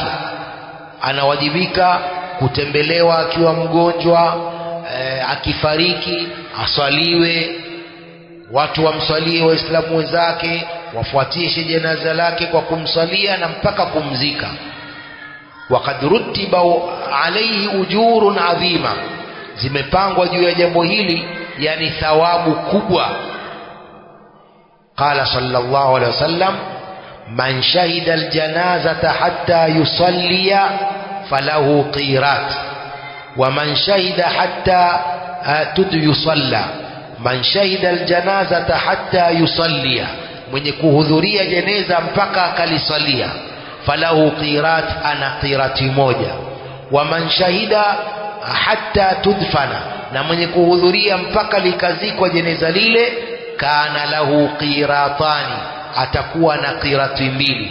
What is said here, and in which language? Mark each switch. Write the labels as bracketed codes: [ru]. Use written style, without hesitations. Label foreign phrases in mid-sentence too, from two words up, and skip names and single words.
[sw] Anawajibika kutembelewa akiwa mgonjwa, akifariki aswaliwe, watu wamswalie Waislamu wenzake, wafuatishe jeneza lake kwa kumswalia na mpaka kumzika. [ar] وقد رتب عليه أجور عظيمة, [sw] zimepangwa juu ya jambo hili yani thawabu kubwa. [ar] قال صلى الله عليه وسلم من شهد الجنازة حتى يصلي فله قيراط ومن شهد حتى يصلى من شهد الجنازة حتى يصلي, [sw] mwenye kuhudhuria jeneza mpaka akalisalia, [ar] فله قيراط, [sw] ana qirati moja. [ar] ومن شهد حتى تدفن, [sw] na mwenye kuhudhuria mpaka likazikwa jeneza lile, [ar] كان له قيراطان, [sw] atakuwa na qirati 2.